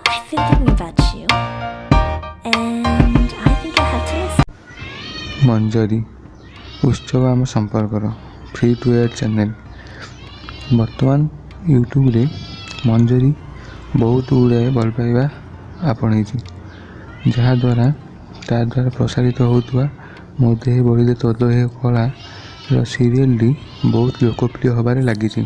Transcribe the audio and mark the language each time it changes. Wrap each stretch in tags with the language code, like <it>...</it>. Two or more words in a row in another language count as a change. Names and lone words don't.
<en>I've been thinking about you, and I think I have to listen.</en> <or>ମଞ୍ଜରୀ ଉତ୍ସବ ଆମ ସମ୍ପର୍କର</or> <en>free to air channel.</en> <or>ବର୍ତ୍ତମାନ ୟୁଟ୍ୟୁବରେ ମଞ୍ଜରୀ ବହୁତ ଗୁଡ଼ିଏ ଭଲ ପାଇବା ଆପଣେଇଛି, ଯାହାଦ୍ୱାରା ତା ଦ୍ୱାରା ପ୍ରସାରିତ ହେଉଥିବା ମୋ ଦେହେ ବଢ଼ିଲେ ତୋ ଦେହେ କଳାର ସିରିଏଲ୍ଟି ବହୁତ ଲୋକପ୍ରିୟ ହେବାରେ ଲାଗିଛି।</or>